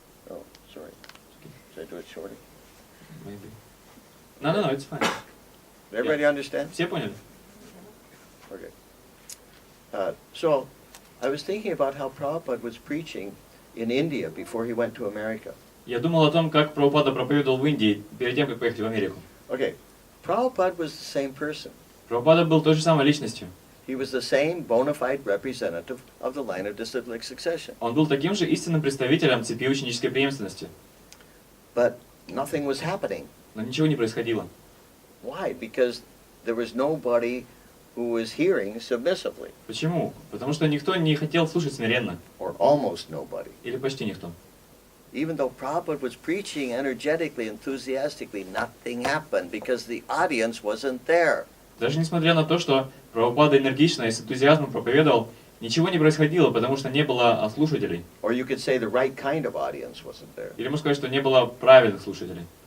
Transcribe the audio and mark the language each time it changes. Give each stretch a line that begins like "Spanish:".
English: Oh, sorry. Should I do it shorter? Maybe. No, it's fine. Did everybody understand?
Russian: Все поняли?
English: Okay. So, I was thinking about how Prabhupada was preaching in India before he went to America.
Russian: Я думал о том, как Прабхупада проповедовал в Индии перед тем, как поехать в Америку.
English: Okay. Prabhupada was the same person.
Russian: Прабхупада был той же самой личностью.
English: He was the same bona fide representative of the line of disciplic succession.
Russian: Он был таким же истинным представителем цепи ученической преемственности.
English: But nothing was happening.
Russian: Но ничего не происходило.
English: Why? Because there was nobody who was hearing submissively,
Russian: Почему? Потому что никто не хотел слушать смиренно.
English: or almost nobody.
Russian: Или почти никто.
English: Even though Prabhupada was preaching energetically, enthusiastically, nothing happened because the audience wasn't there.
Russian: Даже несмотря на то, что Прабхупада энергично и с энтузиазмом проповедовал, ничего не происходило, потому что не было слушателей.
English: Or you could say the right kind of audience wasn't there.
Russian: Или можно сказать, что не было правильных слушателей.